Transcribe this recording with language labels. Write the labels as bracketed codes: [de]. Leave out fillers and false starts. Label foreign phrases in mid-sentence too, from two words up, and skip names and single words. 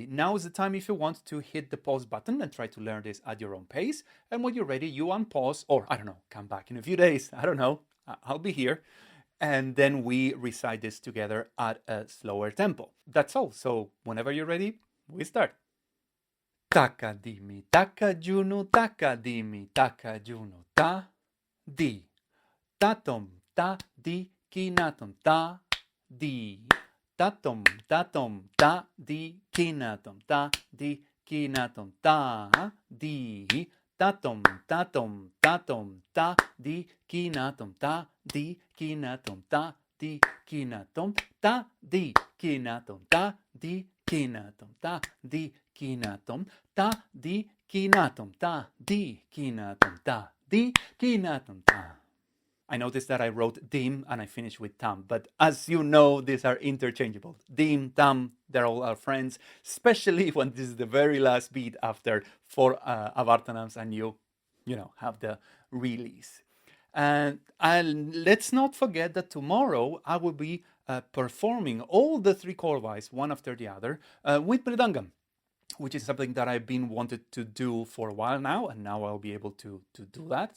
[en] Now is the time, if you want, to hit the pause button and try to learn this at your own pace. And when you're ready, you unpause, or I don't know, come back in a few days. I don't know. I'll be here. And then we recite this together at a slower tempo. That's all. So whenever you're ready, we start. Taka dimi, taka juno, taka dimi, taka juno, Tha-dhi ThaThom-Tha, dhi-kinathom Tha-dhi ThaThom-Tha, dhi-kinathom dhi-kinathom Tha-dhi ThaThom-Tha, dhi-kinathom dhi-kinathom dhi-kinathom dhi-kinathom dhi-kinathom dhi-kinathom dhi-kinathom dhi-kinathom dhi-kinathom. I noticed that I wrote dim and I finished with tam, but as you know, these are interchangeable. Dim, tam, they're all our friends, especially when this is the very last beat after 4 avartanams and you have the release. And let's not forget that tomorrow I will be performing all the 3 Korvais, one after the other, with mridangam, which is something that I've been wanted to do for a while now, and now I'll be able to do that.